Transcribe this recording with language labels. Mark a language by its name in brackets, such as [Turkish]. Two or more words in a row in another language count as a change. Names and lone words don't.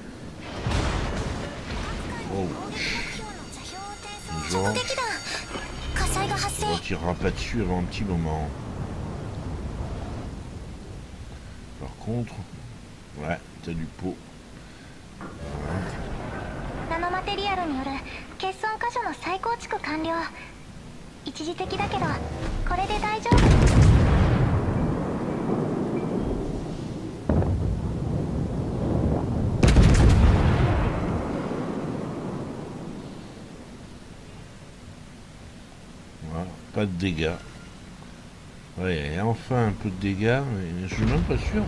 [French] Oh. Une jambe. On ne tirera pas dessus avant un petit moment. Par contre, ouais, t'as du pot. Ouais. [Japanese] ノマテリアルによる欠損箇所の再構築完了。一時的だけどこれで大丈夫。 [French] Voilà, pas de dégâts. Ouais, enfin un peu de dégâts, mais je suis même pas sûr.